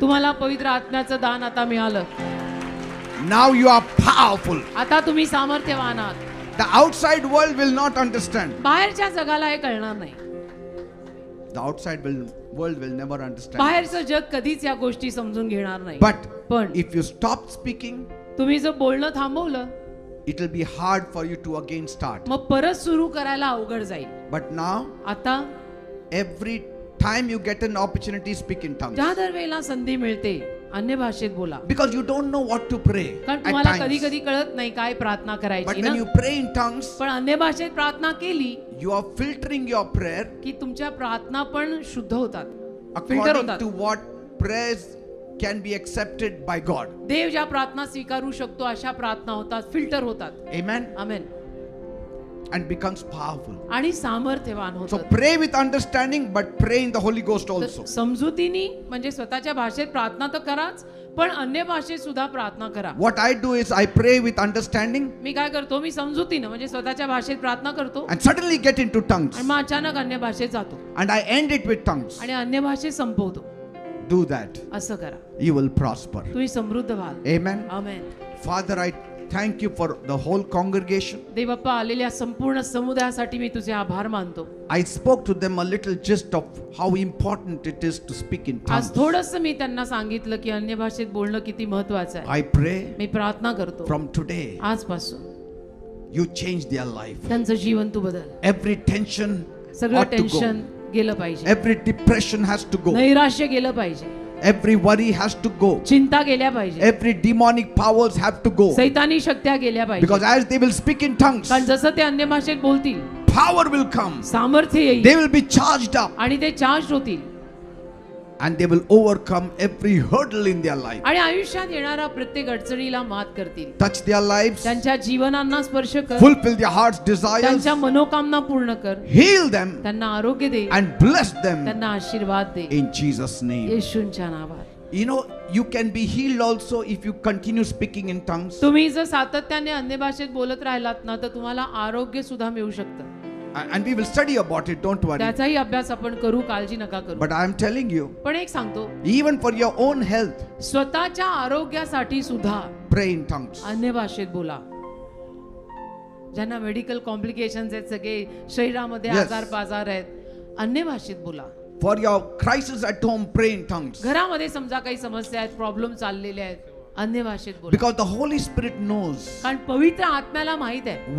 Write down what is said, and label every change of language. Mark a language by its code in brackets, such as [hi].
[mr] तुम्हाला पवित्र आत्म्याचं दान आता मिळालं. [en] Now you are powerful. [mr] आता तुम्ही सामर्थ्यवान आहात. [en] The outside world will not understand. [mr] बाहेरच्या जगाला हे कळणार नाही. [en] The outside world will never understand. [mr] बाहेरचं जग कधीच या गोष्टी समजून घेणार नाही. [en] But [mr] पण [en] if you stop speaking, [mr] तुम्ही जर बोलणं थांबवलं, [en] it will be hard for you to again start. [mr] मग परत सुरू करायला अवघड जाईल. [en] But now, [mr] आता [en] every time you get an opportunity, speak in tongues. [mr] ज्या दरवेळेला संधी मिळते अन्य भाषेत बोला. [en] Because you don't know what to pray [mr] कारण [en] at [mr] तुम्हाला कधी [en] times. [mr] कधी कळत नाही काय प्रार्थना [en] But [mr] करायची [en] when [mr] ना. [en] you pray in tongues, [mr] पण अन्य भाषेत प्रार्थना केली [en] you are filtering your prayer [mr] की तुमच्या प्रार्थना पण शुद्ध होतात, फिल्टर होतात. [en] to what prayers can be accepted by God. [mr] देव ज्या प्रार्थना स्वीकारू शकतो अशा प्रार्थना होतात, फिल्टर होतात. [en] Amen. [mr] Amen. [en] And becomes powerful. [mr] आणि सामर्थ्यवान [en] So [mr] होतात. [en] pray with understanding, but pray in the Holy Ghost also. [mr] तर समजुतीने म्हणजे स्वतःच्या भाषेत प्रार्थना तर कराच, पण अन्य भाषेत सुद्धा प्रार्थना करा. [en] What I do is I pray with understanding [mr] मी काय करतो, मी समजुतीनं म्हणजे स्वतःच्या भाषेत प्रार्थना करतो [en] and suddenly get into tongues. [mr] आणि मग अचानक अन्य भाषेत जातो [en] And I end it with tongues. [mr] आणि अन्य भाषेत संपवतो. [en] Do that. [mr] असं करा, [en] You will prosper. [mr] तुम्ही समृद्ध व्हाल. [en] Amen. [mr] Amen. [en] Father, I thank you for the whole congregation. [mr] देवप्पा आलेल्या संपूर्ण समुदायासाठी मी तुझे आभार मानतो. [en] I spoke to them a little gist of how important it is to speak in tongues. [mr] आज थोडंसं मी त्यांना सांगितलं की अन्य भाषेत बोलणं किती महत्वाचं आहे. [en] I pray [mr] मी प्रार्थना करतो [en] from today [mr] आजपासून [en] you change their life. [mr] त्यांचं जीवन तू बदल. [en] Every tension [mr] सगळं [en] ought to go. [mr] टेन्शन गेलं पाहिजे, [en] Every depression has to go. [mr] नैराश्य गेलं पाहिजे, [en] Every worry has to go. [mr] चिंता गेल्या पाहिजे, [en] Every demonic powers have to go. [mr] सैतानी शक्त्या गेल्या पाहिजे. [en] Because as they will speak in tongues, [mr] कारण जसं ते अन्य भाषेत बोलतील [en] power will come. [mr] सामर्थ्य येईल [en] They will be charged up [mr] आणि ते चार्ज होतील [en] and they will overcome every hurdle in their life. [mr] आणि आयुष्यात येणाऱ्या प्रत्येक अडचणीला मात करतील. [en] Touch their lives, [mr] त्यांच्या जीवनांना स्पर्श कर, [en] fulfill their heart's desires, [mr] त्यांच्या मनोकामना पूर्ण कर, [en] heal them [mr] त्यांना आरोग्य दे, [en] and bless them [mr] त्यांना आशीर्वाद दे [en] in Jesus' name. [mr] येशूंच्या नावात. [en] You know, you can be healed also if you continue speaking in tongues. [mr] तुम्ही जर सातत्याने अन्य भाषेत बोलत राहिलात ना तर तुम्हाला आरोग्य सुद्धा मिळू शकतं. [en] And we will study about it, don't worry. [mr] त्याचाही अभ्यास आपण करू, काळजी नका करू. [en] But I am telling you, [mr] पण एक सांगतो, [en] even for your own health, [mr] स्वतःच्या आरोग्यासाठी सुद्धा [en] pray in tongues. [mr] अन्य भाषेत बोला. ज्यांना मेडिकल कॉम्प्लिकेशन्स आहेत, सगळे शरीरामध्ये [en] Yes. [mr] आजार पाजार आहेत, अन्य भाषेत बोला. [en] For your crisis at home, pray in tongues. [mr] घरामध्ये समजा काही समस्या आहेत, प्रॉब्लेम चाललेले आहेत, अन्य भाषेत बोला. [en] Because the Holy Spirit knows [mr] कारण पवित्र आत्म्याला माहित आहे